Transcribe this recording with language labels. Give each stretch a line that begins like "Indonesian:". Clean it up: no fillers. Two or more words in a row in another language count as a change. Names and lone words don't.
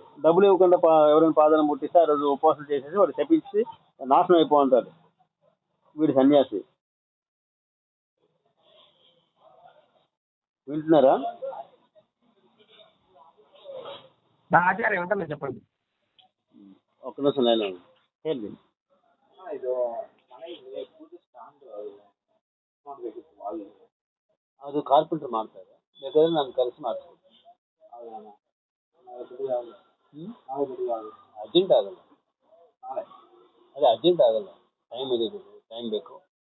Telugu: డబ్బులు ఇవ్వకుండా ఎవరైనా పాదాలను ముట్టిస్తే ఆ రోజు ఉపవాసం చేసేసి వాడు శపించి నాశనం అయిపోతాడు వీడి సన్యాసి. వింటున్నారా? ఆచార్య ఉంటాను చెప్పండి. ఒక్క నిమిషం లైన్ ಹೇಳಿ.
Kannada: ಅದು ಕಾರ್ಪೆಂಟರ್ ಮಾಡ್ತಾರೆ, ಬೇಕಾದ್ರೆ ನಾನು ಕರೆಸಿ ಮಾಡಿಸ್ಕೊಡ್ತೀನಿ. ಅರ್ಜೆಂಟ್ ಆಗಲ್ಲ, ಅದೇ ಅರ್ಜೆಂಟ್ ಆಗಲ್ಲ, ಟೈಮ್ ಬೇಕು.